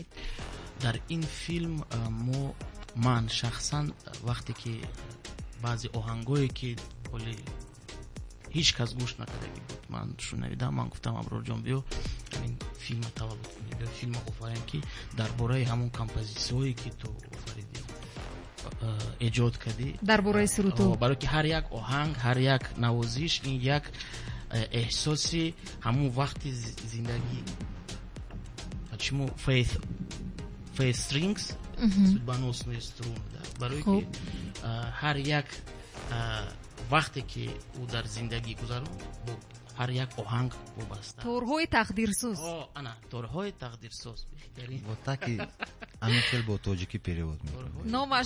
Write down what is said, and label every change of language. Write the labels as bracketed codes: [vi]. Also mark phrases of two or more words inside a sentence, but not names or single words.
[tg] дар ин филм ман шахсан вақте ки баъзе оҳангое ки оли ҳеҷ кас гӯш накардаги буд, ман шунавидам, ман гуфтам Аброрҷон биё ин филма таваллуд кунӣ, биё филма офарем ки дар бораи ҳамон композитсияҳое ки ту офаридӣ, эҷод кардӣ, дар бораи сурудҳо, барои ки ҳар як оҳанг, ҳар як навозиш ин як эҳсоси ҳамон вақти зиндагӣ. [ru] почему [en] faith strings, [ru] судьбоносные струны, [tg] барои ки ҳар як вақте ки ӯ дар зиндагӣ гузарон, бо ҳар як оҳанг вобаста. торҳои тақдирсоз. ана торҳои тақдирсоз. бо таки амин хел бо тоҷикӣ перевод мекунем. номаш